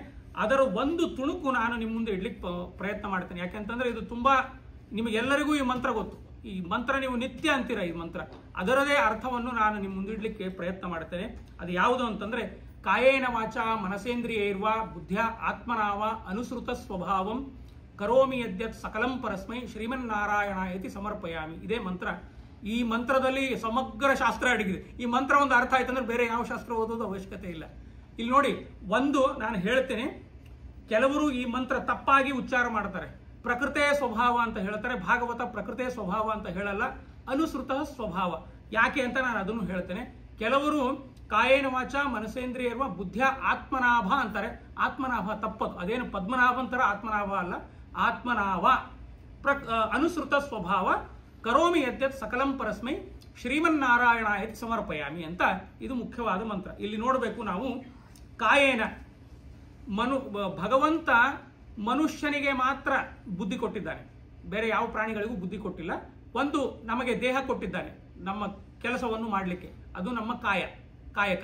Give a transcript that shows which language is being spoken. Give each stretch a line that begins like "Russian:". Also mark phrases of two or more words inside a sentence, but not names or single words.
Kannada: ಅದರ ಒಂದು ತುಣುಕು ನಾನು ನಿಮ್ಮ ಮುಂದೆ ಇಡ್ಲಿಕ್ಕೆ ಪ್ರಯತ್ನ ಮಾಡ್ತೇನೆ. ಯಾಕೆಂತಂದ್ರೆ ಇದು ತುಂಬಾ, ನಿಮಗೆಲ್ಲರಿಗೂ ಈ ಮಂತ್ರ ಗೊತ್ತು. ಈ ಮಂತ್ರ ನೀವು ನಿತ್ಯ ಅಂತೀರ. ಈ ಮಂತ್ರ ಅದರದೇ ಅರ್ಥವನ್ನು ನಾನು ನಿಮ್ಮ ಮುಂದೆ ಇಡ್ಲಿಕ್ಕೆ ಪ್ರಯತ್ನ ಮಾಡ್ತೇನೆ. ಅದು ಯಾವುದು ಅಂತಂದ್ರೆ,
Sanskrit: ಕಾಯೇನ ವಾಚ ಮನಸೇಂದ್ರಿಯೈರ್ವಾ ಬುದ್ಧ್ಯ ಆತ್ಮನಾವ ಅನುಸೃತ ಸ್ವಭಾವಂ ಕರೋಮಿ ಯದ್ಯತ್ ಸಕಲಂ ಪರಸ್ಮೈ ಶ್ರೀಮನ್ನಾರಾಯಣಾಯತಿ ಸಮರ್ಪಯಾಮಿ.
Kannada: ಇದೇ ಮಂತ್ರ. ಈ ಮಂತ್ರದಲ್ಲಿ ಸಮಗ್ರ ಶಾಸ್ತ್ರ ಅಡಗಿದೆ. ಈ ಮಂತ್ರ ಒಂದು ಅರ್ಥ ಆಯ್ತಂದ್ರೆ ಬೇರೆ ಯಾವ ಶಾಸ್ತ್ರ ಓದೋದು ಅವಶ್ಯಕತೆ ಇಲ್ಲ. ಇಲ್ಲಿ ನೋಡಿ, ಒಂದು ನಾನು ಹೇಳ್ತೇನೆ, ಕೆಲವರು ಈ ಮಂತ್ರ ತಪ್ಪಾಗಿ ಉಚ್ಚಾರ ಮಾಡ್ತಾರೆ.
Sanskrit: ಪ್ರಕೃತೇ ಸ್ವಭಾವ
Kannada: ಅಂತ ಹೇಳ್ತಾರೆ. ಭಾಗವತ
Sanskrit: ಪ್ರಕೃತೇ ಸ್ವಭಾವ
Kannada: ಅಂತ ಹೇಳಲ್ಲ,
Sanskrit: ಅನುಸೃತ ಸ್ವಭಾವ.
Kannada: ಯಾಕೆ ಅಂತ ನಾನು ಅದನ್ನು ಹೇಳ್ತೇನೆ.
Sanskrit: ಕೆಲವರು ಕಾಯೇನ ವಾಚ ಮನಸೇಂದ್ರಿಯರ್ವ ಬುದ್ಧಿಯ ಆತ್ಮನಾಭ ಅಂತಾರೆ.
Kannada: ಆತ್ಮನಾಭ ತಪ್ಪದು. ಅದೇನು ಪದ್ಮನಾಭ ಅಂತಾರ, ಆತ್ಮನಾಭ ಅಲ್ಲ, ಆತ್ಮನಾಭ.
Sanskrit: ಅನುಸೃತ ಸ್ವಭಾವ ಕರೋಮಿ ಯದ್ಯತ್ ಸಕಲಂ ಪರಸ್ಮೈ ಶ್ರೀಮನ್ನಾರಾಯಣಾಯತಿ ಸಮರ್ಪಯಾಮಿ
Kannada: ಅಂತ ಇದು ಮುಖ್ಯವಾದ ಮಂತ್ರ. ಇಲ್ಲಿ ನೋಡಬೇಕು ನಾವು, ಕಾಯೇನ ಭಗವಂತ ಮನುಷ್ಯನಿಗೆ ಮಾತ್ರ ಬುದ್ಧಿ ಕೊಟ್ಟಿದ್ದಾನೆ, ಬೇರೆ ಯಾವ ಪ್ರಾಣಿಗಳಿಗೂ ಬುದ್ಧಿ ಕೊಟ್ಟಿಲ್ಲ. ಒಂದು ನಮಗೆ ದೇಹ ಕೊಟ್ಟಿದ್ದಾನೆ ನಮ್ಮ ಕೆಲಸವನ್ನು ಮಾಡಲಿಕ್ಕೆ, ಅದು ನಮ್ಮ ಕಾಯಕ.